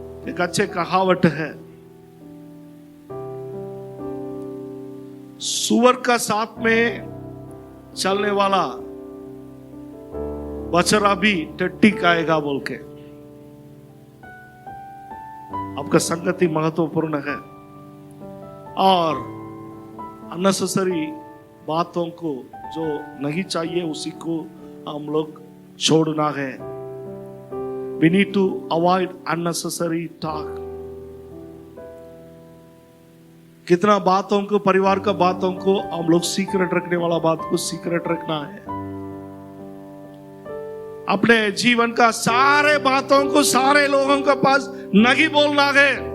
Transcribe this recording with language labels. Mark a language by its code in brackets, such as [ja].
[hi] एक अच्छे कहावत है, सुअर का साथ में चलने वाला बछड़ा भी टट्टी खाएगा बोल के। आपका संगति महत्वपूर्ण है और अननेसेसरी बातों को जो नहीं चाहिए उसी को हम लोग छोड़ना है। [en] We need to avoid unnecessary talk. [hi] कितना बातों को, परिवार का बातों को हम लोग सीक्रेट रखने वाला बात को सीक्रेट रखना है। अपने जीवन का सारे बातों को सारे लोगों के पास नहीं बोलना है।